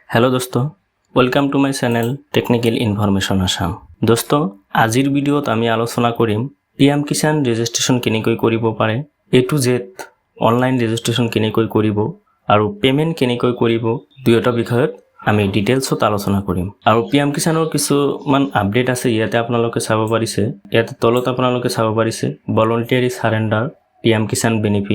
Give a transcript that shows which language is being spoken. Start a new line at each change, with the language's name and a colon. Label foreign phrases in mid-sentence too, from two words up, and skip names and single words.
English: हेलो दोस्तों, welcome to my channel Technical Information Assam.
Assamese: दोस्तों, আজিৰ ভিডিঅ'ত আমি আলোচনা কৰিম পিএম কিষাণ ৰেজিষ্ট্ৰেশ্যন केनेকৈ কৰিব পাৰে,
English: A to Z online registration
Assamese: কেনেকৈ কৰিব আৰু পেমেন্ট কেনেকৈ কৰিব দুয়োটা বিষয়ত আমি ডিটেইলছত আলোচনা কৰিম। আৰু পीएम কিসানৰ কিছুমান আপডেট আছে, ইয়াতে আপোনালোকে চাব পাৰিছে। ইয়াতে তলত আপোনালোকে চাব পাৰিছে
English: voluntary surrender
Assamese: পीएम কিসান বেনিফিট।